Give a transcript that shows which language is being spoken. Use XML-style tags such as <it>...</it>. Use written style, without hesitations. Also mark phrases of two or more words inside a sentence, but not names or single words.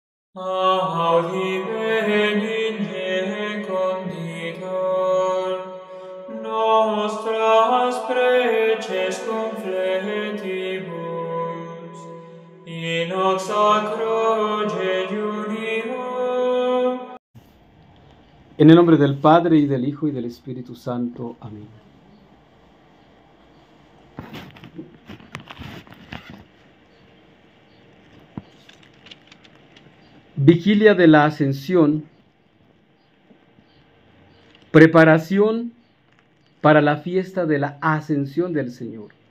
<la>Audi benigne conditor, nostras preces confletibus, in hoc sacro jejunio.</la> <es>En el nombre del Padre, y del Hijo, y del Espíritu Santo. Amén. Vigilia de la Ascensión, preparación para la fiesta de la Ascensión del Señor.</es>